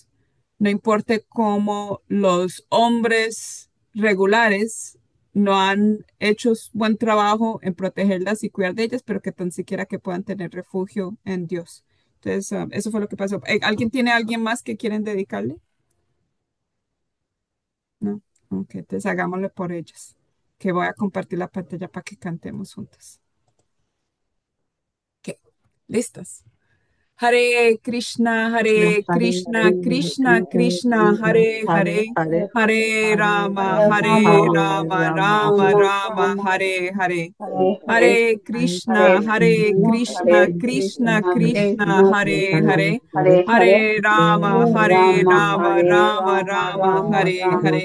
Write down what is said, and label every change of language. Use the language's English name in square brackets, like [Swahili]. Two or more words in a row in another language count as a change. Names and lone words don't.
[Spanish] No importa cómo los hombres regulares no han hecho buen trabajo en protegerlas y cuidar de ellas, pero que tan siquiera que puedan tener refugio en Dios. Entonces, eso fue lo que pasó. ¿Alguien tiene a alguien más que quieren dedicarle? No. Ok, entonces hagámoslo por ellas. Que voy a compartir la pantalla para que cantemos juntas. Ok, listas. [Sanskrit] Hare Krishna, Hare Krishna, Krishna Krishna, Hare Hare, Hare Rama, Hare Rama, Rama Rama, Hare Hare. Hare Krishna, Hare Krishna, Krishna Krishna, Hare Hare, Hare Rama, Hare Rama, Rama Rama, Hare Hare.